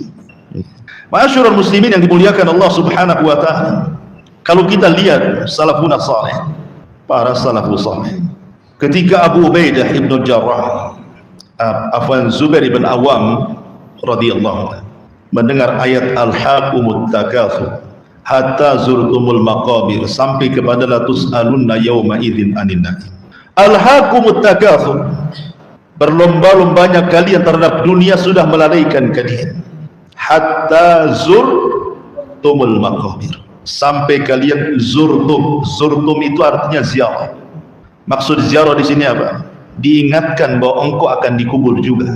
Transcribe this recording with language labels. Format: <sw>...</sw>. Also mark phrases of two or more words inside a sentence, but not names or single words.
<ar>معاشر المسلمين</ar> <id>yang dimuliakan Allah</id> <ar>سبحانه وتعالى,</ar> <id>kalau kita lihat</id> <ar>سلف صالح,</ar> <id>para</id> <ar>السلف الصالح,</ar> <id>ketika Abu Ubaidah ibn Jarrah, Zubair ibn Awam</id> <ar>رضي الله عنه</ar> <id>mendengar ayat</id> <ar>ألهاكم التكاثر حتى زرتم المقابر,</ar> <id>sampai kepada</id> <ar>لتسألن يومئذ عن النعيم. ألهاكم التكاثر,</ar> <id>berlomba-lombanya kalian terhadap dunia sudah melalaikan kalian.</id> <ar>حتى زرتم المقابر,</ar> <id>sampai kalian zurtum itu artinya ziarah. Maksud ziarah di sini apa? diingatkan bahwa engkau akan dikubur juga.</id>